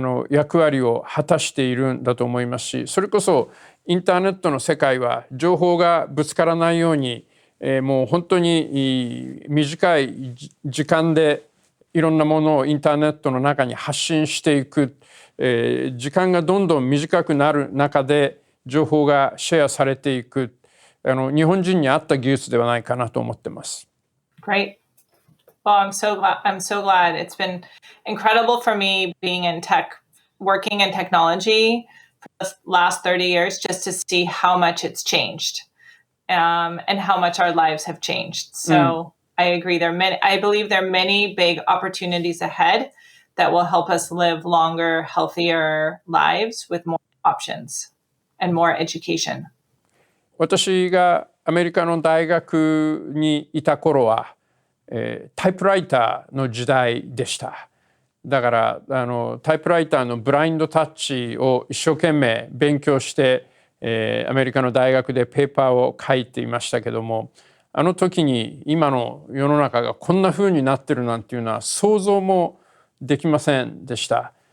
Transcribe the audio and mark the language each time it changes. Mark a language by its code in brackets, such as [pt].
[ja] 役割を果たしているんだと思いますし、それこそインターネットの世界は情報がぶつからないように、もう本当に短い時間でいろんなものをインターネットの中に発信していく、時間がどんどん短くなる中で情報がシェアされていく、日本人に合った技術ではないかなと思ってます。 [en] Great. Well, I'm so glad. It's been incredible for me being in tech, working in technology for the last 30 years just to see how much it's changed, and how much our lives have changed. So I agree. I believe there are many big opportunities ahead that will help us live longer, healthier lives with more options and more education. [ja] 私がアメリカの大学にいた頃は、タイプライターの時代でした。だからタイプライターのブラインドタッチを一生懸命勉強して、アメリカの大学でペーパーを書いていましたけども、あの時に今の世の中がこんな風になってるなんていうのは想像もできませんでした。